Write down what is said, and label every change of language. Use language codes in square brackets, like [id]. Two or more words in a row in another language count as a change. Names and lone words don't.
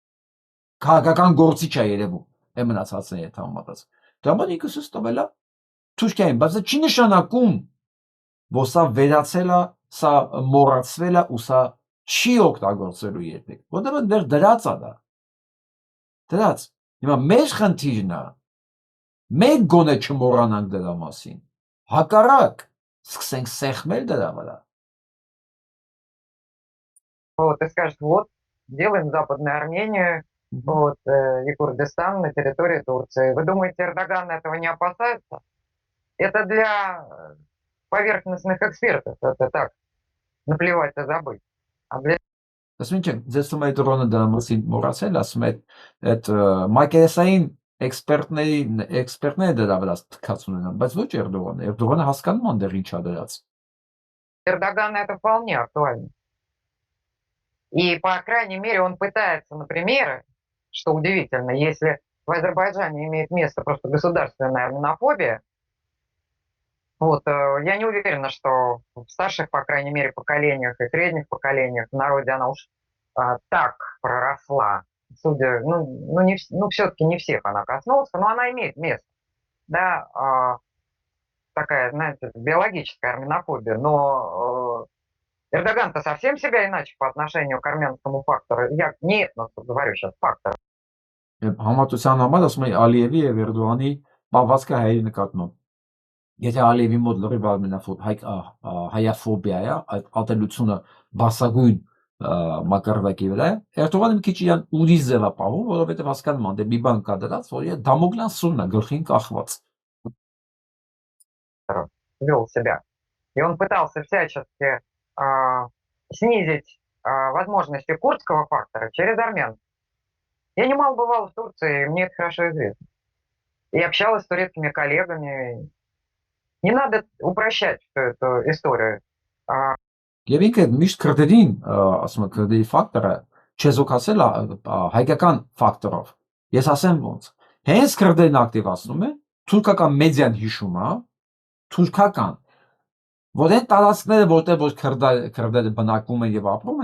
[hy] քաղաքական գործիչ է երևում, է մնացածների հետ համեմատած։ Դա ման ինքս տվել է Թուրքիային, բայց դա չի նշանակում, որ սա վերացել է, սա մոռացվել է ու սա չի օգտագործելու երբեք, որտեղ դեռ դրած է դա։ Դրած։ Հիմա մեր խնդիրն է, մենք գոնե չմոռանանք դրա մասին, հակառակ սկսենք սեղմել դրա վրա։ [ru] Вот, и скажет, вот, делаем Западную Армению, вот, и Курдистан на территории Турции. Вы думаете, Эрдоган этого не опасается? Это для поверхностных экспертов, это так, наплевать и забыть. А для [hy] Ասում են, ձեզ թվում է դրոնը դրա մասին մոռացել, ասում է այդ մակերեսային էքսպերտները դրա վրա թքած ունենան, բայց ոչ Էրդողանը։ Էրդողանը հասկանում է դեռ ինչա դրած։ [ru] Эрдогана это вполне актуально. И, по крайней мере, он пытается, например, что удивительно, если в Азербайджане имеет место просто государственная армянофобия, вот, я не уверена, что в старших, по крайней мере, поколениях и средних поколениях в народе она уж так проросла. Судя, все-таки не всех она коснулась, но она имеет место. Да, такая, знаете, биологическая армянофобия, но Эрдоган-то совсем себя иначе по отношению к армянскому фактору. Я не этносу говорю сейчас, фактор. [hy] Համատության համար ասում եմ Ալիևի եւ Էրդողանի բավարարը հայերի նկատմամբ։ Եթե Ալիևի մոտ լրիվ հայաֆոբիա է, այդ ատելությունը բասագույն մակարդակի վրա է, Էրդողանը մի քիչ իրան ուրիշ ձև է պահում, որովհետեւ հասկանում է, դե մի բան կա դրած, որ իր դամոկլյան սուրն է գլխին կախված։ [ru] Вел себя. И он пытался всячески снизить возможности курдского фактора через армян. Я немало бывала в Турции, мне это хорошо известно. И общалась с турецкими коллегами. Не надо упрощать всю эту историю. [hy] Եվ ինքը միշտ քրդերին, ասում եմ, քրդերի ֆակտորը չեզոքացել է հայկական ֆակտորով։ Ես ասեմ ոնց։ Հենց քրդերին ակտիվացնում է, թուրքական մեդիան հիշում է, թուրքական, որ այն տարածքները, որտեղ որ քրդերը բնակվում են եւ ապրում